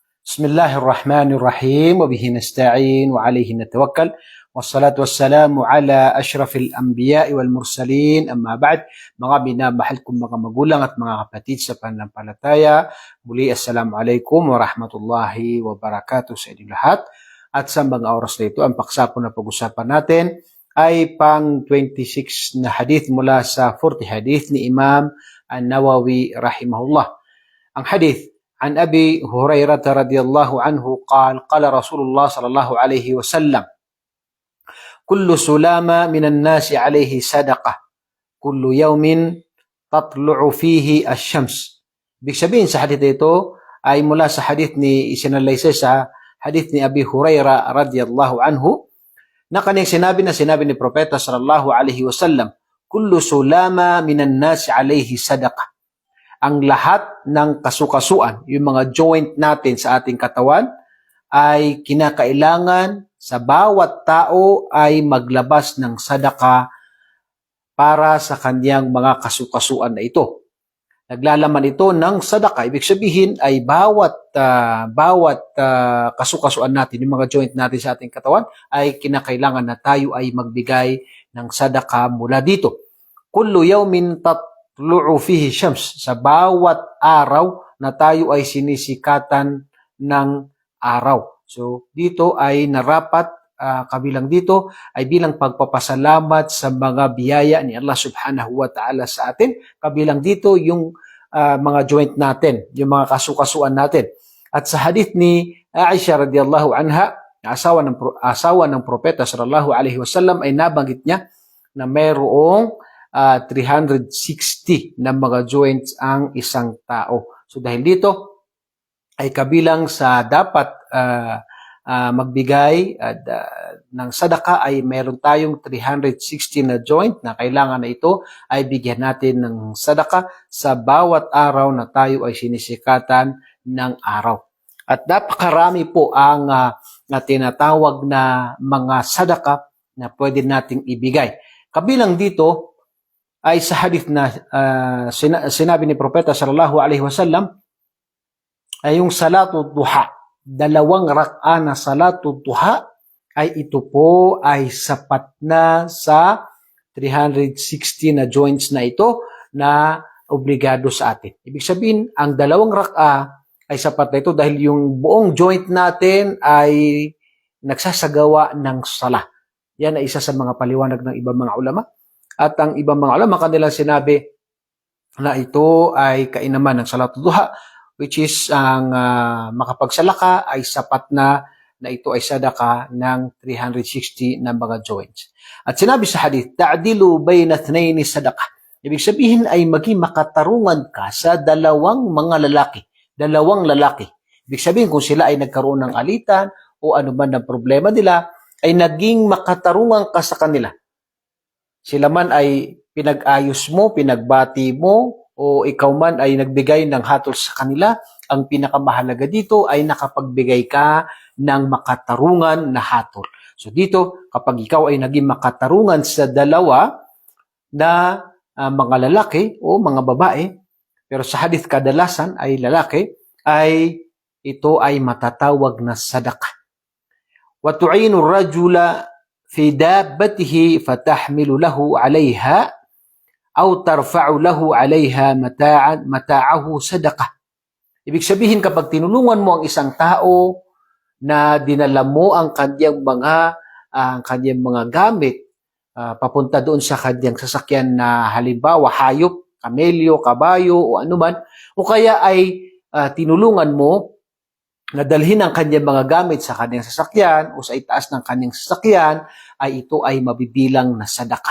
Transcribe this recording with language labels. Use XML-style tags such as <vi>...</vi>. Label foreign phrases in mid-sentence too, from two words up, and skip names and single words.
<ar>بسم الله الرحمن الرحيم وبه نستعين وعليه نتوكل والصلاة والسلام على أشرف الأنبياء والمرسلين أما بعد</ar> <tl>mga binamahal kong mga magulang at mga kapatid sa pananampalataya, muli</tl> <ar>السلام عليكم ورحمة الله وبركاته</ar> <tl>sa inyong lahat. At sa mga oras na ito, ang paksa po na pag-usapan natin ay pang 26 na hadith mula sa 40 hadith ni Imam An-Nawawi rahimahullah. Ang hadith</tl> <ar>عن أبي هريرة رضي الله عنه قال قال رسول الله صلى الله عليه وسلم كل سلامة من الناس عليه صدقة كل يوم تطلع فيه الشمس.</ar> <tl>Ibig sabihin sa hadith ito ay mula sa hadith ni isinalaysay sa hadith ni Abi Hurairah</tl> <ar>رضي الله عنه</ar> <tl>na kanyang sinabi ni Propeta</tl> <ar>صلى الله عليه وسلم, كل سلامى من الناس عليه صدقة.</ar> <tl>Ang lahat ng kasukasuan, yung mga joint natin sa ating katawan, ay kinakailangan sa bawat tao ay maglabas ng sadaka para sa kanyang mga kasukasuan na ito. Naglalaman ito ng sadaka. Ibig sabihin ay bawat kasukasuan natin, yung mga joint natin sa ating katawan, ay kinakailangan na tayo ay magbigay ng sadaka mula dito.</tl> <ar>كل يوم تطلع فيه الشمس,</ar> <tl>sa bawat araw na tayo ay sinisikatan ng araw. So dito ay narapat kabilang dito ay bilang pagpapasalamat sa mga biyaya ni Allah</tl> <ar>سبحانه وتعالى</ar> <tl>sa atin. Kabilang dito yung mga joint natin, yung mga kasukasuan natin. At sa hadith ni Aisha</tl> <ar>رضي الله عنها,</ar> <tl>asawa ng propeta</tl> <ar>صلى الله عليه وسلم,</ar> <tl>ay nabanggit niya na mayroong 360 na mga joints ang isang tao. So dahil dito ay kabilang sa dapat magbigay ng sadaka ay meron tayong 360 na joint na kailangan na ito ay bigyan natin ng sadaka sa bawat araw na tayo ay sinisikatan ng araw. At napakarami po ang na tinatawag na mga sadaka na pwede nating ibigay. Kabilang dito ay sa hadith na sinabi ni Propeta</tl> <ar>صلى الله عليه وسلم</ar> <tl>ay yung</tl> <ar>صلاة الضحى.</ar> <tl>2 rak'a na</tl> <ar>صلاة الضحى</ar> <tl>ay ito po ay sapat na sa 360 na joints na ito na obligado sa atin. Ibig sabihin, ang 2 rak'a ay sapat na ito dahil yung buong joint natin ay nagsasagawa ng sala. Yan ay isa sa mga paliwanag ng ibang mga ulama. At ang ibang mga ulama kanilang sinabi na ito ay kainaman ng</tl> <ar>صلاة الضحى,</ar> <en>which is</en> <tl>ang makapagsala ka ay sapat na ito ay sadaka ng 360 na mga joints. At sinabi sa hadith,</tl> <ar>تعدل بين اثنين صدقة.</ar> <tl>Ibig sabihin ay maging makatarungan ka sa 2 mga lalaki. 2 lalaki. Ibig sabihin kung sila ay nagkaroon ng alitan o ano man ang problema nila, ay naging makatarungan ka sa kanila. Sila man ay pinag-ayos mo, pinagbati mo, o ikaw man ay nagbigay ng hatol sa kanila, ang pinakamahalaga dito ay nakapagbigay ka ng makatarungan na hatol. So dito, kapag ikaw ay naging makatarungan sa 2 na mga lalaki o mga babae, pero sa hadith kadalasan ay lalaki, ay ito ay matatawag na sadaka.</tl> <ar>وتعين رجلا في دابته فتحمل له عليها أو ترفع له عليها متاعه صدقة.</ar> <tl>Ibig sabihin kapag tinulungan mo ang isang tao na dinala mo ang kanyang mga gamit papunta doon sa kanyang sasakyan na halimbawa hayop, kamelyo, kabayo o anuman, o kaya ay tinulungan mo na dalhin ang kanyang mga gamit sa kanyang sasakyan o sa itaas ng kanyang sasakyan, ay ito ay mabibilang na sadaka.</tl>